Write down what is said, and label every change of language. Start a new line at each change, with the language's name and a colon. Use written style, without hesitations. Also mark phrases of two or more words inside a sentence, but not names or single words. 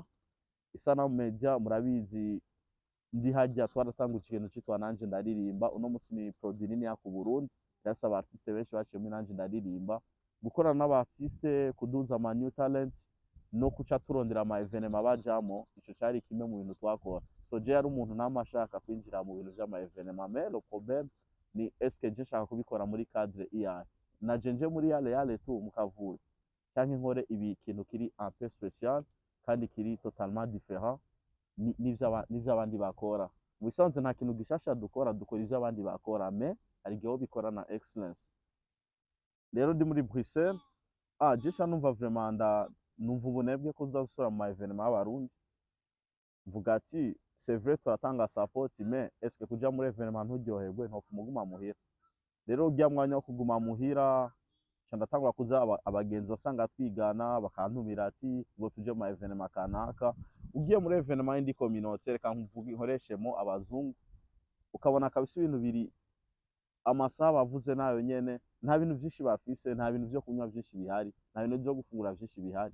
Rundi: Isanamu Media murabizi ndi hajya twaratanguje ikintu citwa nanje ndaririmba. Uno musi ni produit nini ya ku Burundi, yasa abartiste benshi baciye muri nanje ndaririmba, gukorana n'abartiste, kuduza ama
English: new talents
Rundi: no kuca turondera ama evenement bajamo. Ico cari kimwe mu bintu twakora. So je yari umuntu namashaka kwinjira mu bintu vy'ama evenement,
French: mais le problème ni est-ce que je
Rundi: nshaka kubikora muri cadre iyahe. Naje nje muri yale tu mukavuye canke nkore ibi kintu kiri
French: un peu spécial
Rundi: kandi kiri
French: totalement différent
Rundi: n'ivyo abandi bakora. Wisanze nta kintu gishasha dukora ivyo abandi bakora, mais hari igihe bikora na excellence. Rero ndi muri Bruxelles, je numva vraiment numva ubunebwe ko uzasura mu evenement y'abarundi. Mvuga ati
French: c'est vrai
Rundi: turatanga support,
French: mais est-ce que
Rundi: kuja muri evenement nturyoherwe ntofuma uguma muhira. Rero ujya mwanya wo kuguma muhira ndatangura kuza abagenzi basanga twigana bakantumira ati ngo tuje mu evenement kanaka. Ugiye muri evenement y'indi communauté reka nkoreshemo abazungu, ukabona kabisa ibintu biri amasaha bavuze nayo nyene, nta bintu vyinshi bafise, nta bintu vyo kunywa vyinshi bihari, nta bintu vyo gufungura vyinshi bihari.